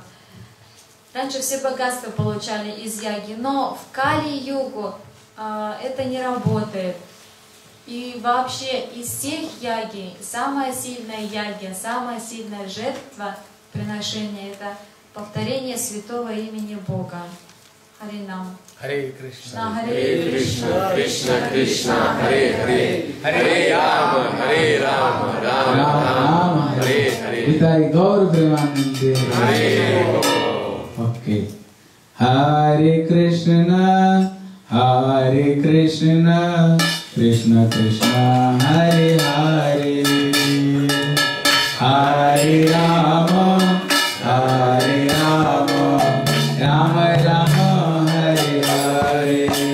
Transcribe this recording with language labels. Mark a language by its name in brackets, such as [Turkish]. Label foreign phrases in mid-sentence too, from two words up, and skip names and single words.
[Russian] Раньше все богатства получали из яги, но в Кали-югу это не работает. И вообще из всех яги, самая сильная яги, самая сильная жертва приношения — это повторение святого имени Бога. Харинам. Hare Krishna, Hare Krishna, Krishna Krishna, Hare Hare, Hare Rama, Hare Rama, Rama Rama, Hare Hare. Nitai Gaur Premanande. Hare. Okay. Hare Krishna, Krishna Krishna, Hare Hare, Hare Rama, Rama Rama, Hare Hare.